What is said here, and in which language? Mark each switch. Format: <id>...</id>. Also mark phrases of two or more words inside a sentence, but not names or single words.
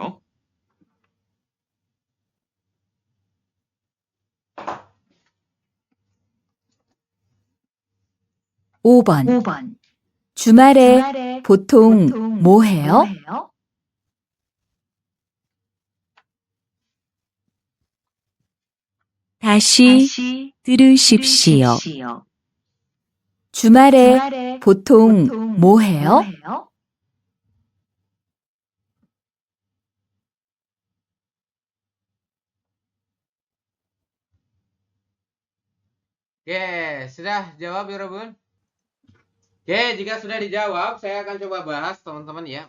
<ko>(5번) 주말에 보통 뭐 해요? 다시 들으십시오. 주말에 보통 뭐 해요?</ko> <id>Oke, sudah jawab ya, Robun? Oke, jika sudah dijawab, saya akan coba bahas teman-teman ya.</id>